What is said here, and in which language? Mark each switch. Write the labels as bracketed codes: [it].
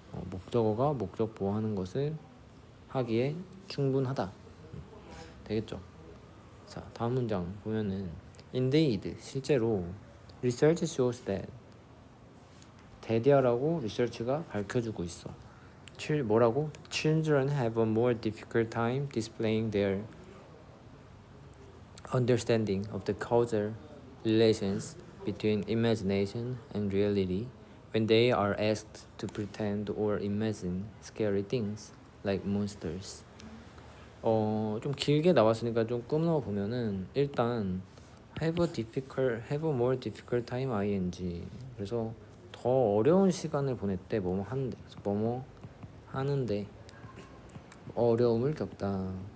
[ko] 목적어가 목적 보어하는 것을 하기에 충분하다. 되겠죠. 자, 다음 문장 보면은 indeed 실제로 [en] research shows that [ko] 대디아라고 리서치가 밝혀주고 있어. 뭐라고? [en] Children have a more difficult time displaying their understanding of the causal relations between imagination and reality when they are asked to pretend or imagine scary things like monsters. [ko] 좀 길게 나왔으니까 좀 끊어 보면은 일단 [en] have a more difficult time ing. [ko] 그래서 더 어려운 시간을 보냈대. 뭐뭐 하는데. 그래서 뭐뭐 하는데 어려움을 겪다.